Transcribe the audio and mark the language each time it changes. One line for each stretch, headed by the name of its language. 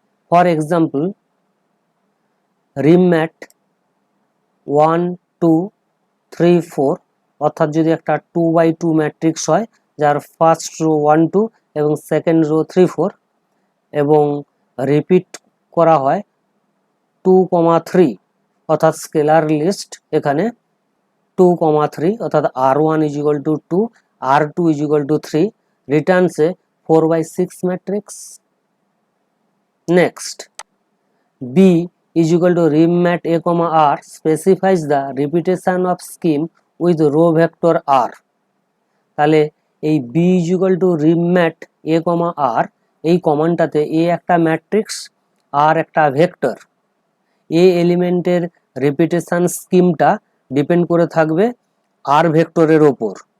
Bangla: For example, rib mat 1 2 3 4 অর্থাৎ যদি একটা 2x2 ম্যাট্রিক্স হয় যার ফার্স্ট রো 1 2 এবং সেকেন্ড রো 3 4 এবং রিপিট করা হয় 2, 3 অর্থাৎ স্কেলার লিস্ট এখানে 2, 3 অর্থাৎ
English: r1 is equal to 2, r2 is equal to 3 returns a 4/6 matrix. Next, b is equal to rip mat a, r specifies the repetition of scheme with row vector r.
Bangla: তাহলে এই
English: b is equal to rip mat a, r
Bangla: এই কমান্ডটাতে a একটা matrix আর একটা vector, এ এলিমেন্টের repetition স্কিমটা depend করে থাকবে আর ভেক্টরের ওপর।